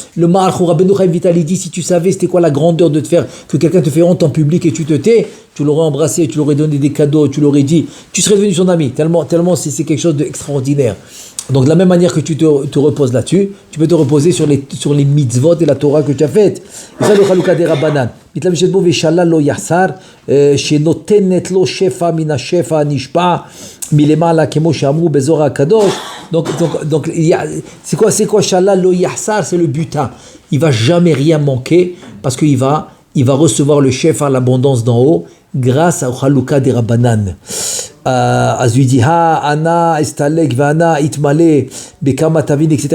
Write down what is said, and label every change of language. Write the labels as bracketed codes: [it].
[fr] Le Ma'al Rabbeinu Chaim Vital dit, si tu savais c'était quoi la grandeur de te faire, que quelqu'un te fait honte en public et tu te tais, tu l'aurais embrassé, tu l'aurais donné des cadeaux, tu l'aurais dit, tu serais devenu son ami, tellement c'est quelque chose d'extraordinaire. Donc de la même manière que tu te reposes là-dessus, tu peux te reposer sur les mitzvot et la Torah que tu as faites. Et ça le Chaluka des Rabbanan. [he] מתלבשת בו ושלל לא יחסר, שנותנת לו שפע מן השפע הנשפע מלמעלה, כמו שאמרו בזוהר הקדוש. [fr] Donc c'est quoi [he] shalal lo yahsar? [fr] C'est le butin. Il va jamais rien manquer parce qu'il va recevoir le chef à l'abondance d'en haut grâce au Chaluka des Rabbanan. [he] אז הוא [fr] dit, [arc] Ana estalek vana itmale bekama tavin, etc.